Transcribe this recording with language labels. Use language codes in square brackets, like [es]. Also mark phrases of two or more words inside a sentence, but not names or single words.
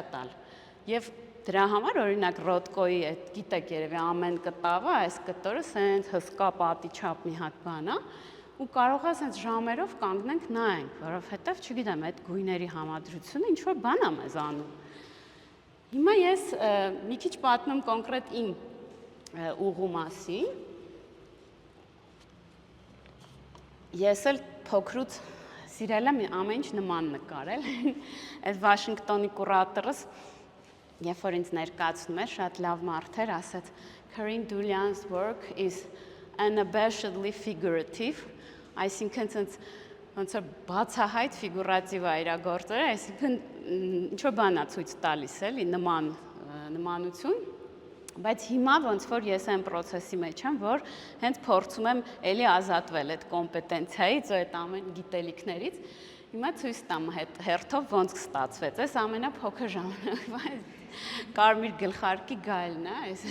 [hy] տալ։ Եվ դրա համար օրինակ Ռոդկոյի այդ գիտեք երևի ամեն կտավը այս կտորը սենց հսկա պատի չափ մի հատ բան է ու կարող է սենց ժամերով կանգնենք նայենք, որովհետև չգիտեմ այդ գույների համադրությունը ինչ որ բան է մեզ անում։ Հիմա ես մի քիչ պատմեմ կոնկրետ իմ ուղու մասին։ Ես էլ փոքրուց սիրել եմ ամեն ինչ նման նկարել։ Այդ Վաշինգտոնի կուրատորս երբ որ ինձ ներկայացնում էր, շատ լավ մարդ էր, ասաց [en] Corinne Dullian's work is unabashedly figurative, [hy] այսինքն ոնց որ բացահայտ ֆիգուրատիվ է իր գործերը, այսինքն ինչ որ բան է ցույց տալիս էլի նմանություն, բայց հիմա ոնց որ ես այն process-ի մեջ եմ, որ հենց փորձում եմ էլի ազատվել այդ կոմպետենցիայից, այդ ամեն գիտելիքներից, հիմա ցույց տամ հերթով ոնց ստացվեց, այս ամենափոքր ժամանակվա կարմիր գլխարկի գայլն է,